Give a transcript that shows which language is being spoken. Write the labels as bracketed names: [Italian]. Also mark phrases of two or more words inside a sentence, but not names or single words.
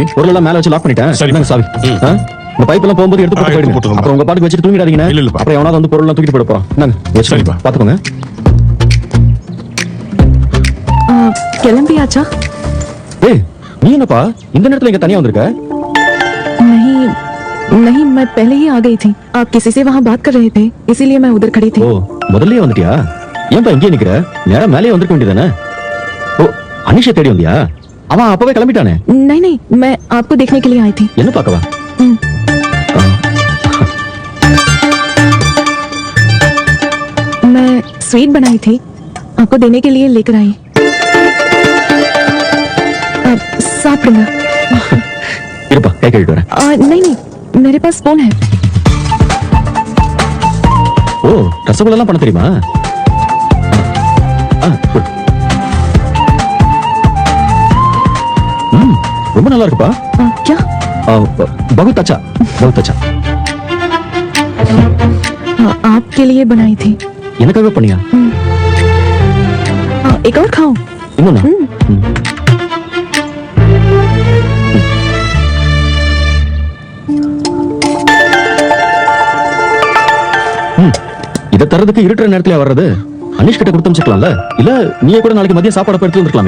[Tamil] பொருள் எல்லாம் மேல வச்சு லாக் பண்ணிட்டேன். சரி. இந்தாங்க சாவி. இந்த பைப் எல்லாம் போகும்போது எடுத்து போட்டு எடுத்து போயிடுங்க. போட்டுருங்க. அப்புறம் உங்க பாட்டுக்கு வச்சுட்டு தூங்கிடாதீங்க. இல்ல, இல்லப்பா. அப்புறம் எவனாவது வந்து பொருள் எல்லாம் தூக்கிட்டு போயிட போறான். இந்தாங்க வச்சு சரிப்பா. பாத்துக்கோங்க. கிளம்பியாச்சா? ஏய் நீ என்னப்பா இந்த நேரத்துல இங்க தனியா வந்திருக்க? [Hindi] नहीं नहीं, मैं पहले ही आ गई थी। आप किसी से वहाँ बात कर रहे थे, इसीलिए मैं उधर खड़ी थी। [Tamil] ஓ முதல்லயே வந்துட்டியா? ஏன்பா இங்கே நிக்கிற? நேரா மேலே வந்திருக்க வேண்டியதானே? ஓ அனிஷா தேடி வந்தியா? அவன் அப்பவே கிளம்பிட்டானே. [Hindi] नहीं नहीं, मैं आपको देखने के लिए आई थी। [Tamil] என்ன பாக்கவா? [Hindi] मैं स्वीट बनाई थी, आपको देने के लिए लेकर आई। [Tamil] आप साப்பிடுங்க. இருப்பா கை கழுவிட்டு வரேன். [Hindi] नहीं नहीं, मेरे पास फोन है। [Tamil] ஓ ரசகுல்லா எல்லாம் பண்ண தெரியுமா? குடு. ரொம்ப நல்லா இருக்குப்பா. [Hindi] क्या? बहुत अच्छा, बहुत अच्छा. आपके लिए बनाई थी। [Tamil] எனக்காக பண்ணியா? [Hindi] एक और खाओ। [Tamil] இன்னொன்னா? இதை தரதுக்கு இருட்டுற நேரத்துல வர்றது? அனிஷ் கிட்ட கொடுத்து அனுப்பிச்சுக்கலாம்ல? இல்ல நீயே கூட நாளைக்கு மதியம் சாப்பாடு எடுத்து வந்துருக்கலாமே.